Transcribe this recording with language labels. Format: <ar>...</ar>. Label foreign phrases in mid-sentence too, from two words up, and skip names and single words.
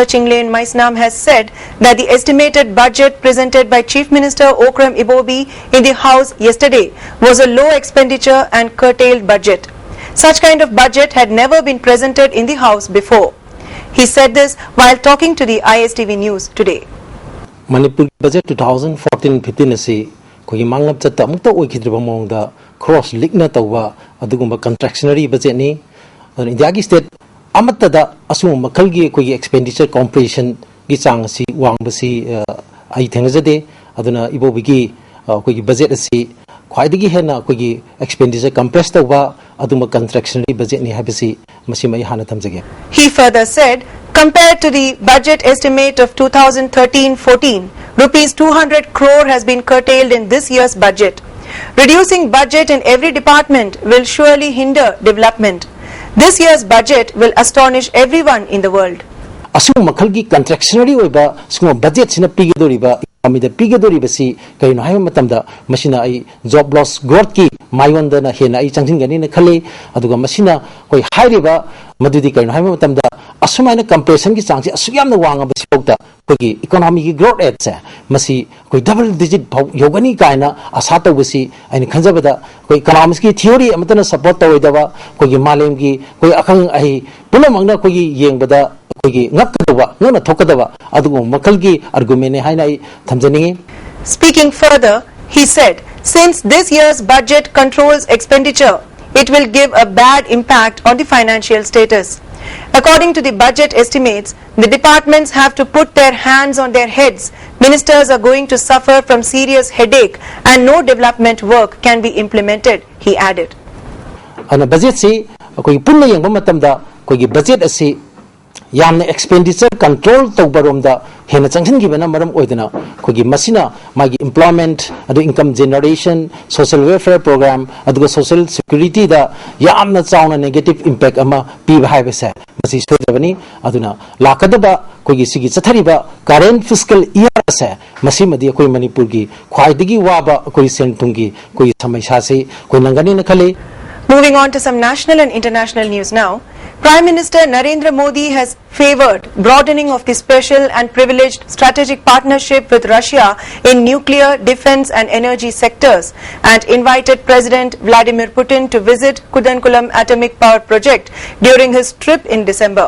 <en>Chinglen Maisnam has said that the estimated budget presented by Chief Minister Okram Ibobi in the House yesterday was a low expenditure and curtailed budget. Such kind of budget had never been presented in the House before. He said this while talking to the ISTV News today.</en> <mni>Manipur budget 2014-15 asi koi manglap chatta mukta oikidriba mongda cross ligna tawwa adugumba</mni> <en>contractionary budget</en> <mni>ni India ki state amatta da asum makalgi koi</mni> <en>expenditure compression</en> <mni>gi chang si wang basi ai thengajade aduna ibobigi koi budget asi khwaidagi hena koi</mni> <en>expenditure compress</en> <mni>tawba aduma</mni> <en>contractionary budget</en> <mni>ni habisi masimai hana thamjage.</mni> <en>He further said, compared to the budget estimate of 2013-14, rupees 200 crore has been curtailed in this year's budget. Reducing budget in every department will surely hinder development. This year's budget will astonish everyone in the world.</en> <mni>Asum makhalgi contractionary oiba suma budget sina pigedoriba amida pigedoriba si kaino hay matamda masina ai</mni> <en>job loss growth</en> <mni>ki mayonda na hena ai changsin gani na khale aduga masina koi hairiba madudi kaino hay matamda asumai na compression ki changsi asuyam na wanga basi pokta koi economy ki</mni> <en>growth rate</en> <mni>se masi koi</mni> <en>double digit</en> <mni>yogani kaina asata basi ai khanjabada koi economics ki theory amatana support toidaba koi malem ki koi akhang ai pulamangna koi yengbada</mni> <en>Speaking further, he said, since this year's budget controls expenditure, it will give a bad impact on the financial status. According to the budget estimates, the departments have to put their hands on their heads. Ministers are going to suffer from serious headache and no development work can be implemented, he added.</en> <mni>Yamna</mni> <en>expenditure control</en> <mni>tawbaromda hena changhin gibana maram oidana kogi masina magi employment adu</mni> <en>income generation social welfare program</en> <mni>adu</mni> <en>social security</en> <mni>da yamna chauna</mni> <en>negative impact</en> <mni>ama pi bhai besa masi sojabani aduna lakadaba kogi sigi chathariba</mni> <en>current fiscal year</en> <mni>sa masi madi koi manipur gi khwaidigi waba koi sentungi koi samaisya se koi nangani na khale.</mni> <en>Moving on to some national and international news now. Prime Minister Narendra Modi has favoured broadening of the special and privileged strategic partnership with Russia in nuclear, defence and energy sectors and invited President Vladimir Putin to visit Kudankulam Atomic Power Project during his trip in December.</en>